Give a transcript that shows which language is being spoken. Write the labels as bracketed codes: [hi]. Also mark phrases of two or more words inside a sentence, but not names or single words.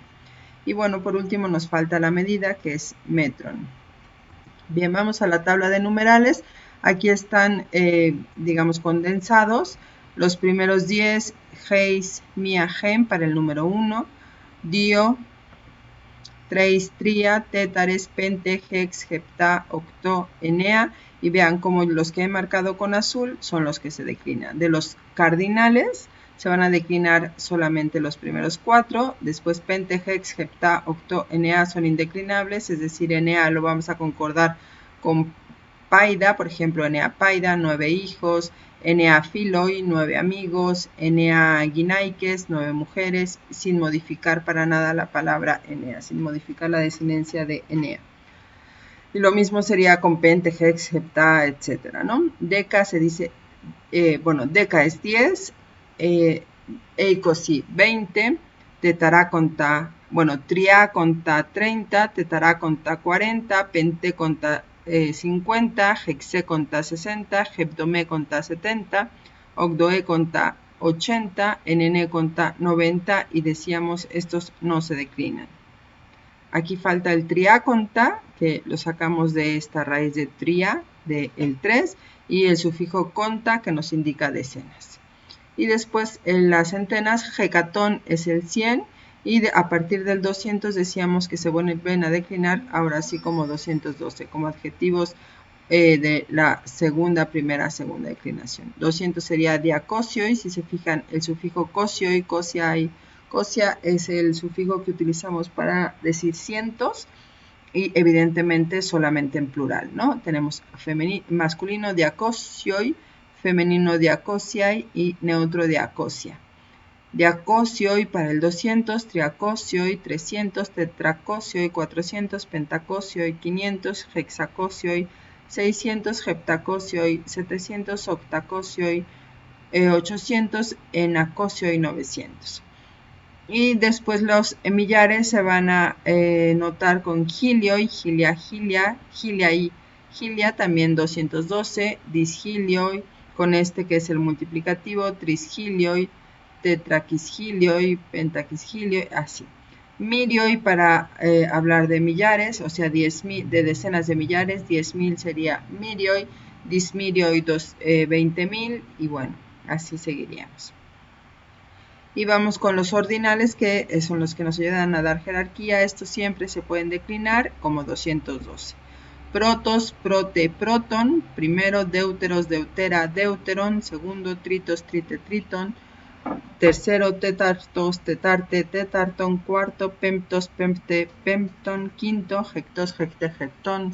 [es] Y bueno, por último nos falta la medida, que es metron. Bien, vamos a la tabla de numerales. Aquí están, digamos, condensados los primeros 10, [el] εἷς, μία, ἕν [es] para el número 1, dio, [el] τρεῖς, τρία, τέτταρες, πέντε, ἕξ, ἑπτά, ὀκτώ, ἐννέα. [es] Y vean cómo los que he marcado con azul son los que se declinan. De los cardinales se van a declinar solamente los primeros 4, después [el] πέντε, ἕξ, ἑπτά, ὀκτώ, ἐννέα [es] son indeclinables, es decir, enea lo vamos a concordar con paida, por ejemplo, [el] ἐννέα παῖδα, [es] 9 hijos, [el] ἐννέα φίλοι, [es] 9 amigos, [el] ἐννέα γυναῖκες, [es] 9 mujeres, sin modificar para nada la palabra enea, sin modificar la desinencia de enea. Y lo mismo sería con [el] πέντε, ἕξ, ἑπτά, [es] etcétera, ¿no? Deca se dice, deca es 10, [el] εἴκοσι 20, τετταράκοντα, τριάκοντα 30, τετταράκοντα 40, πεντήκοντα 50, ἑξήκοντα 60, ἑβδομήκοντα 70, ὀγδοήκοντα 80, ἐνενήκοντα 90 [es] y decíamos estos no se declinan. Aquí falta el triaconta, que lo sacamos de esta raíz de tria, del 3, y el sufijo conta, que nos indica decenas. Y después en las centenas, hecatón es el 100, y a partir del 200 decíamos que se vuelven a declinar, ahora sí como 212, como adjetivos de la primera, segunda declinación. 200 sería diacosioi, si se fijan el sufijo [el] κόσιοι, κόσιαι, κόσια [es] es el sufijo que utilizamos para decir cientos y evidentemente solamente en plural, ¿no? Tenemos masculino diacosioi, femenino diacosiai y neutro diacosia. Diacosioi para el 200, [el] τριακόσιοι 300, τετρακόσιοι 400, πεντακόσιοι 500, ἑξακόσιοι 600, ἑπτακόσιοι 700, ὀκτακόσιοι 800, ἐνακόσιοι 900. [es] Y después los millares se van a notar con [el] χίλιοι, χίλια, χίλια, χίλιαι, χίλια, [es] también 212, disgilioi, con este que es el multiplicativo, [el] τρισχίλιοι, τετρακισχίλιοι, πεντακισχίλιοι, [es] así. Mirioi para hablar de millares, o sea, de decenas de millares, 10.000 sería mirioi, dismirioi 20.000 y bueno, así seguiríamos. Y vamos con los ordinales, que son los que nos ayudan a dar jerarquía. Estos siempre se pueden declinar como 212. [el] Πρῶτος, πρώτη, πρῶτον. Primero, δεύτερος, δευτέρα, δεύτερον. Segundo, τρίτος, τρίτη, τρίτον. Tercero, τέταρτος, τετάρτη, τέταρτον. Cuarto, πέμπτος, πέμπτη, πέμπτον. Quinto, ἕκτος, ἕκτη, ἕκτον.